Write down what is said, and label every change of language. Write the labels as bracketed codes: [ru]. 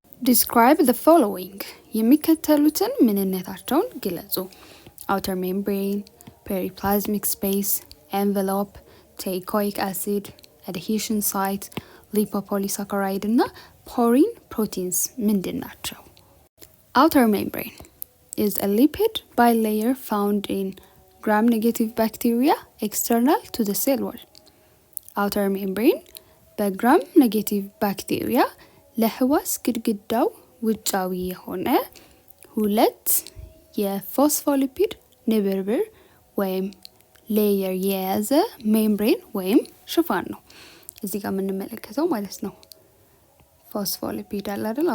[en] Describe the following [am] የሚከተሉትን ምንነታቸውን ግለጹ። [en] outer membrane, periplasmic space, envelope, teichoic acid, adhesion site, lipopolysaccharide እና porine proteins [am] ምንድን ናቸው? [en] Outer membrane is a lipid bilayer found in gram-negative bacteria external to the cell wall. [am] Outer membrane በgram-negative bacteria ለህዋስ ግድግዳው ውጫዊ የሆነ ሁለት የፎስፎሊፒድ ንብርብር ወይም ሌየር የያዘ ሜምብሬን ወይም ሽፋን ነው። እዚህ ጋር የምንመለከተው ማለት ነው። ፎስፎሊፒድ አለ አይደል?